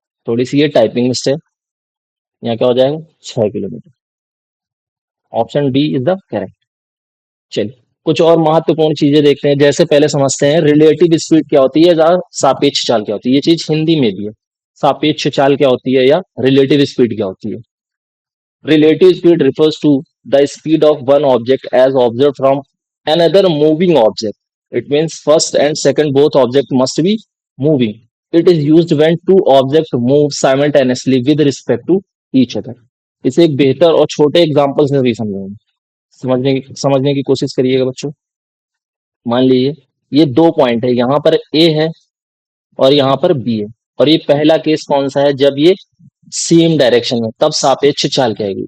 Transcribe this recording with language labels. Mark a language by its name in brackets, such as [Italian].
[Hindi] थोड़ी सी ये typing mistake, यहाँ क्या हो जाएगा? 6 kilometre. [English] Option D is the correct. [Hindi] चलिए कुछ और महत्वपूर्ण चीजें देखते हैं। जैसे पहले समझते हैं रिलेटिव स्पीड क्या होती है या सापेक्ष चाल क्या होती है। ये चीज हिंदी में भी है। सापेक्ष चाल क्या होती है या रिलेटिव स्पीड क्या होती है? [English] Relative speed refers to the speed of one object as observed from another moving object. It means first and second both objects must be moving. It is used when two objects move simultaneously with respect to each other. [Hindi] इसे एक बेहतर और छोटे examples में भी समझेंगे। समझने की कोशिश करिएगा बच्चों। मान लीजिए ये 2 पॉइंट है, यहाँ पर ए है और यहाँ पर बी है। और ये पहला केस कौन सा है? जब ये सेम डायरेक्शन में, तब सापेक्ष चाल कहेगी।